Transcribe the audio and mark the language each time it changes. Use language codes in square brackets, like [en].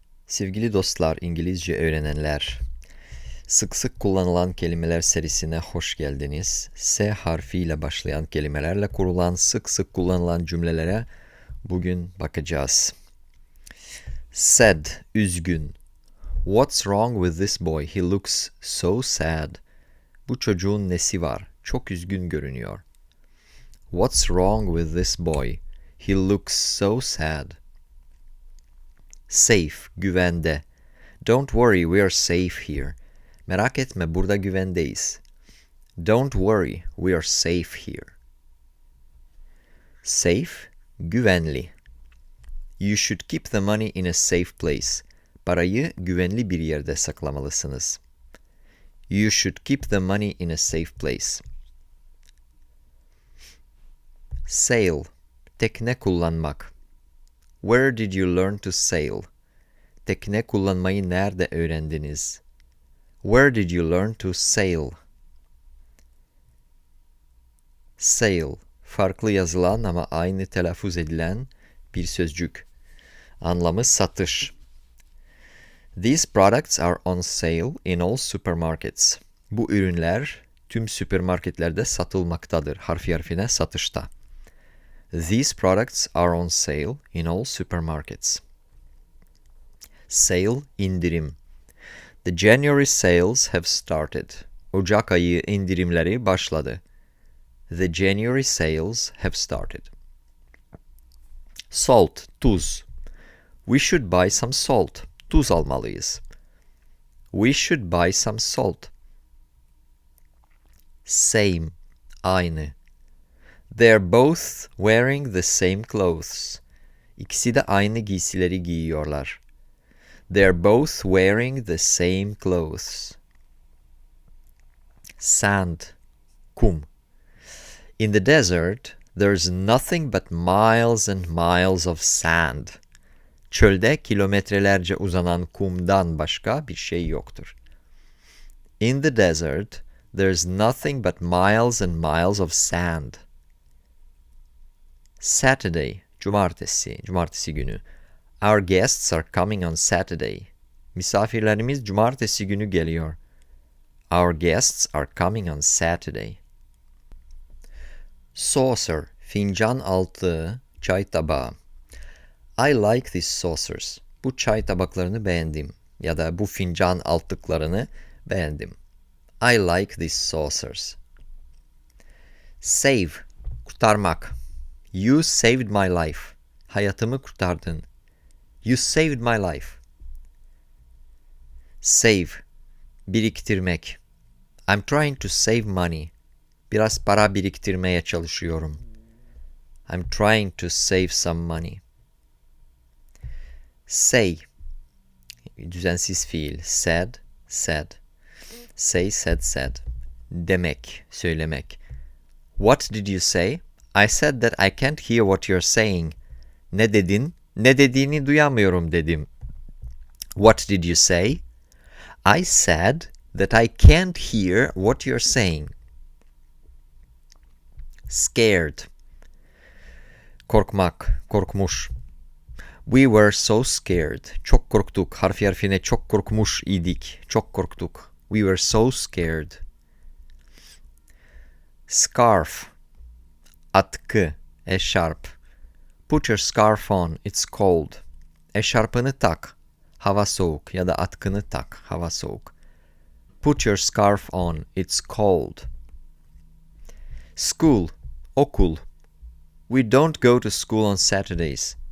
[tr] Sevgili dostlar, İngilizce öğrenenler, sık sık kullanılan kelimeler serisine hoş geldiniz. S harfiyle başlayan kelimelerle kurulan sık sık kullanılan cümlelere bugün bakacağız. Sad, üzgün. [en] What's wrong with this boy? He looks so sad. [tr] Bu çocuğun nesi var? Çok üzgün görünüyor. [en] What's wrong with this boy? He looks so sad. Safe, güvende. Don't worry, we are safe here. [tr] Merak etme, burada güvendeyiz. [en] Don't worry, we are safe here. Safe, güvenli. You should keep the money in a safe place. [tr] Parayı güvenli bir yerde saklamalısınız. [en] You should keep the money in a safe place. Sail, tekne kullanmak. Where did you learn to sail? [tr] Tekne kullanmayı nerede öğrendiniz? [en] Where did you learn to sail? [tr] Sail, farklı yazılan ama aynı telaffuz edilen bir sözcük. Anlamı satış. [en] These products are on sale in all supermarkets. [tr] Bu ürünler tüm süpermarketlerde satılmaktadır. Harfine satışta. [en] These products are on sale in all supermarkets. Sale, indirim. The January sales have started. [tr] Ocak ayı indirimleri başladı. [en] The January sales have started. Salt, tuz. We should buy some salt. [tr] Tuz almalıyız. [en] We should buy some salt. [tr] Same, aynı. [en] They're both wearing the same clothes. [tr] İkisi de aynı giysileri giyiyorlar. [en] They're both wearing the same clothes. Sand, kum. In the desert, there's nothing but miles and miles of sand. [tr] Çölde kilometrelerce uzanan kumdan başka bir şey yoktur. [en] In the desert, there's nothing but miles and miles of sand. [tr] Saturday, cumartesi günü. [en] Our guests are coming on Saturday. [tr] Misafirlerimiz cumartesi günü geliyor. [en] Our guests are coming on Saturday. [tr] Saucer, fincan altı, çay tabağı. [en] I like these saucers. [tr] Bu çay tabaklarını beğendim. Ya da bu fincan altlıklarını beğendim. [en] I like these saucers. Save, kurtarmak. You saved my life. [tr] Hayatımı kurtardın. [en] You saved my life. Save, biriktirmek. I'm trying to save money. [tr] Biraz para biriktirmeye çalışıyorum. [en] I'm trying to save some money. Say, [tr] düzensiz fiil. [en] Said, said. Say, said, said. Demek, söylemek. What did you say? I said that I can't hear what you're saying. [tr] Ne dedin? Ne dediğini duyamıyorum dedim. [en] What did you say? I said that I can't hear what you're saying. [tr] Scared. Korkmak, korkmuş. [en] We were so scared. [tr] Çok korktuk. Harfine çok korkmuş idik. Çok korktuk. [en] We were so scared. [tr] Scarf. Atkı, eşarp. [en] Put your scarf on, it's cold. [tr] Eşarpını tak, hava soğuk ya da atkını tak, hava soğuk. [en] Put your scarf on, it's cold. School, okul. We don't go to school on Saturdays.